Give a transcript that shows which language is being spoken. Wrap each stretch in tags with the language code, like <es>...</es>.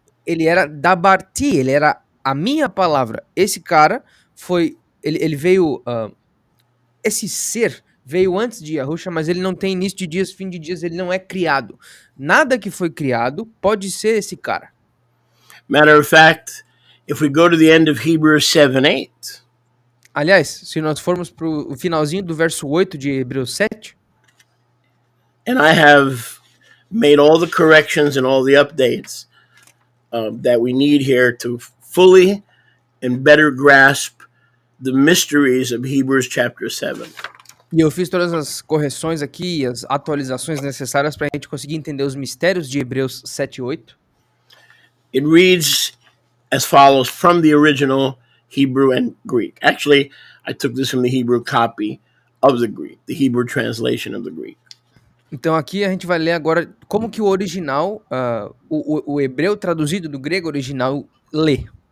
<pt>Ele era Dabarti, ele era a minha palavra. Esse cara foi, ele veio, esse ser veio antes de Yahusha, mas ele não tem início de dias, fim de dias, ele não é criado. Nada que foi criado pode ser esse cara.</pt> <en>Matter of fact, if we go to the end of Hebrews 7:8.</en> <pt>Aliás, se nós formos para o finalzinho do verso 8 de Hebreus 7,</pt> <en>and I have made all the corrections and all the updates that we need here to fully and better grasp the mysteries of Hebrews chapter 7.</en> <pt>E eu fiz todas as correções aqui, as atualizações necessárias para a gente conseguir entender os mistérios de Hebreus 7 e 8.</pt> <en>It reads as follows from the original Hebrew and Greek. Actually, I took this from the Hebrew copy of the Greek, the Hebrew translation of the Greek.</en> <pt>Então aqui a gente vai ler agora como que o original, o hebreu traduzido do grego original lê.</pt>